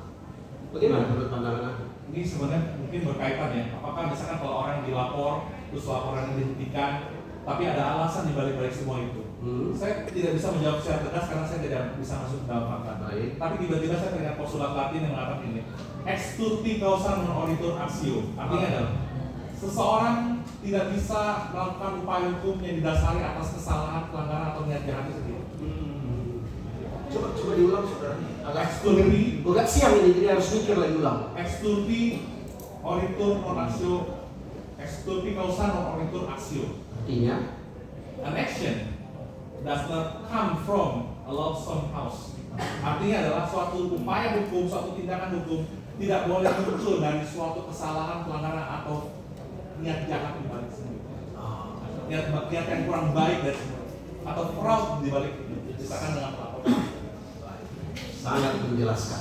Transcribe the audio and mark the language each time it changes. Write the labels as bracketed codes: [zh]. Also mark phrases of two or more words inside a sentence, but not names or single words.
[id] Bagaimana menurut pandangan Anda? Ini sebenarnya mungkin berkaitan ya. Apakah misalkan kalau orang dilapor, terus laporannya dihentikan, tapi ada alasan di balik semua itu? Saya tidak bisa menjawab secara tegas karena saya tidak bisa masuk dalam fakta. Tapi tiba-tiba saya teringat postulat Latin yang mengatakan ini, [la] ex turpi causa non oritur actio. [id] Artinya adalah seseorang tidak bisa melakukan upaya hukum yang didasari atas kesalahan, pelanggaran atau niat jahatnya sendiri. Coba diulang saudara. [la] Ex turpi, [id] Agak siang ini, jadi harus mikir lagi ulang. [la] ex turpi oritur non actio, ex turpi causa non oritur actio. [id] Artinya, [en] An action does not come from a lonesome house. [id] Artinya adalah suatu upaya hukum, suatu tindakan hukum tidak boleh muncul dari suatu kesalahan, pelanggaran atau niat jahat di balik semua. Niat yang kurang baik dari semua atau fraud di balik itu. Misalkan dengan pelaporan. sangat menjelaskan.